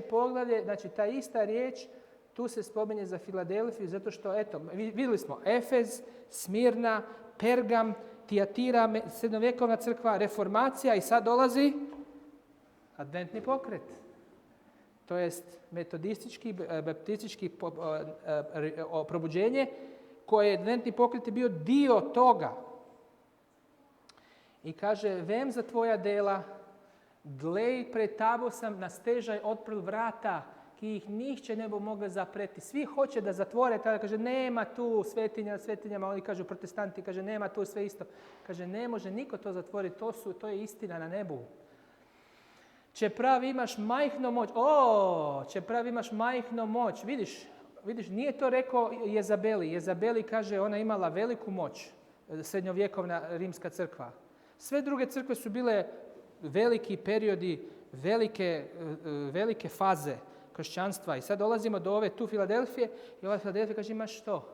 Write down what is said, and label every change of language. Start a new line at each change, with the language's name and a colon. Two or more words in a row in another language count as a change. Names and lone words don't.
Croatian: poglavlje, znači ta ista riječ, tu se spominje za Filadelfiju, zato što, eto, vidjeli smo, Efez, Smirna, Pergam, Tijatira, srednjovjekovna crkva, reformacija i sad dolazi adventni pokret. To jest metodistički, baptistički probuđenje, koje je adventni pokret je bio dio toga. I kaže,
Slovenian: vem za tvoja dela, glej, pred tabo sam na stežaj otprl vrata, ki ih njih ne bo mogli zapreti.
Croatian: Svi hoće da zatvore, tada kaže, nema tu svetinja nad svetinjama, oni kažu protestanti, kaže, nema tu sve isto. Kaže, ne može niko to zatvoriti, to je istina na nebu.
Slovenian: Čeprav imaš majhno moć, čeprav imaš majhno moć,
Croatian: vidiš, nije to rekao Jezabeli. Jezabeli kaže, ona imala veliku moć, srednjovjekovna rimska crkva. Sve druge crkve su bile veliki periodi, velike faze kršćanstva. I sad dolazimo do ove tu Filadelfije i ova Filadelfija kaže, imaš što?